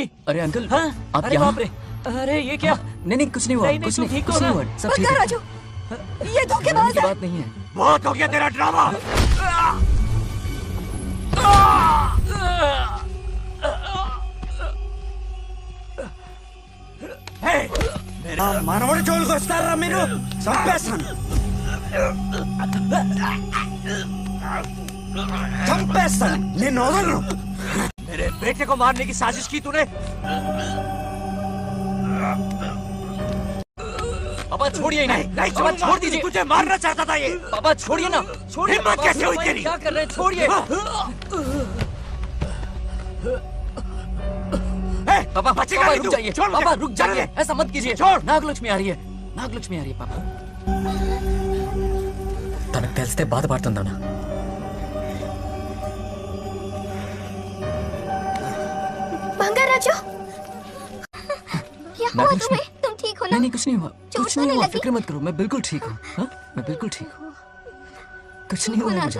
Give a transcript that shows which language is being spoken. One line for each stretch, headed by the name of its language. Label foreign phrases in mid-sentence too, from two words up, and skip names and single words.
Hindi: अरे अंकल, हाँ? आप अरे यहाँ? बाप रे, अरे ये क्या? नहीं कुछ नहीं हुआ, कुछ नहीं, कुछ नहीं हुआ, सब ठीक है। बंगाराजू, ये धोखेबाज है। बात नहीं है। बहुत हो गया तेरा ड्रामा।
Telugu: మనవడి జోలికి వస్తారా మీరు? చంపేస్తాను, చంపేస్తాను, నేను వదలను.
Hindi: मेरे बेटे को मारने की साजिश की तूने? पापा छोड़िए नहीं, नहीं पापा छोड़ दीजिए। तुझे मारना चाहता था ये। पापा छोड़िए ना, छोड़िए। हिम्मत कैसे हुई तेरी? क्या कर रहे हैं, छोड़िए। पापा बचेगा पापा नहीं रुक तू। जाइए, छोड़ मुझे। पापा रुक जाइए, जाइए। ऐसा मत कीजिए। छोड़। नागलक्ष्मी आ रही है, नागलक्ष्मी आ रही है पापा।
Telugu: తనకు తెలిస్తే బాధపడుతుందన్నా.
Hindi: बंगाराजू, क्या हुआ नागलक्ष्मी। तुम्हें? तुम ठीक हो ना? नहीं कुछ नहीं हुआ, चोट कुछ तो नहीं नहीं हुआ, लगी? फिक्र मत करो, मैं बिल्कुल ठीक हूँ। हाँ? मैं बिल्कुल ठीक हूँ, कुछ नहीं हुआ ना मुझे।